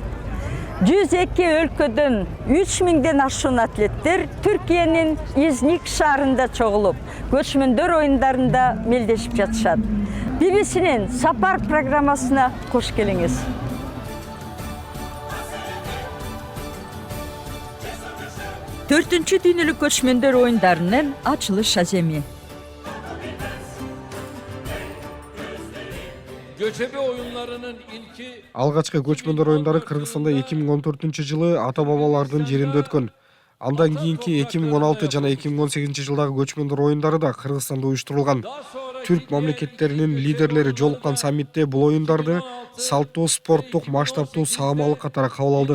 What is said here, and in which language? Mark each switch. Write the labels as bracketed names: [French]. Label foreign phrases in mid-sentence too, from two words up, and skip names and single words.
[Kyrgyz] 102 өлкөдөн 3000ден ашуун атлеттер Түркиянын Изник шаарында чогулуп, көчмөндөр оюндарында мелдешип жатышат. BBC-нин сапар программасына кош келиңиз. 4-чү дүйнөлүк көчмөндөр оюндарынын ачылыш аземи. [Turkish] Göçebe oyunlarının ilki [Kyrgyz] Алгачкы көчмөндөр оюндары Кыргызстанда 2014-жылы ата-бабалардын жеринде өткөн. Андан кийинки 2016 жана 2018 жылдагы көчмөндөр оюндары да Кыргызстанда уюштурулган. Түрк мамлекеттеринин лидерлери жолуккан саммитте бул оюндарды салттуу спорттук масштабтуу саамалык катары кабыл алдык.